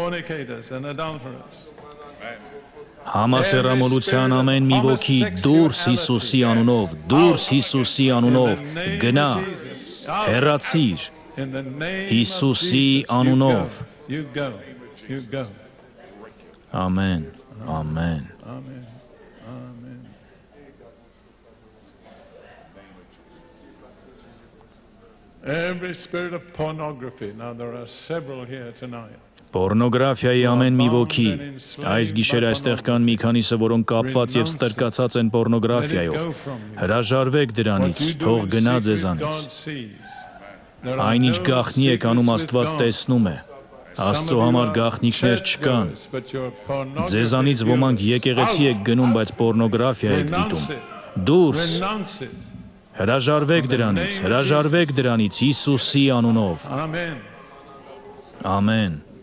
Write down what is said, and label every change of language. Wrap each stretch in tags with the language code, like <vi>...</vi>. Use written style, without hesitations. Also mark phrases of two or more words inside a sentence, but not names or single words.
<hy>Համասեռամոլության ամեն մի ոգի դուրս Հիսուսի անունով, գնա, հեռացիր, Հիսուսի անունով։ Ամեն, ամեն։</hy> <en>Every spirit of pornography. Now there are several here tonight.</en> <hy>Պոռնոգրաֆիայի ամեն մի ոգի, այս գիշեր այստեղ կան մի քանիսը, որոնք կապված եւ ստրկացած են պոռնոգրաֆիայով։ Հրաժարվեք դրանից, թող գնա ձեզանից։ Այնինչ գաղտնի եք անում, Աստված տեսնում է։ Աստծո համար գաղտնիքներ չկան։ Ձեզանից ոմանք եկեղեցի եք գնում, բայց պոռնոգրաֆիա եք դիտում։ Դուրս, հրաժարվեք դրանից Հիսուսի անունով։ Ամեն։</hy>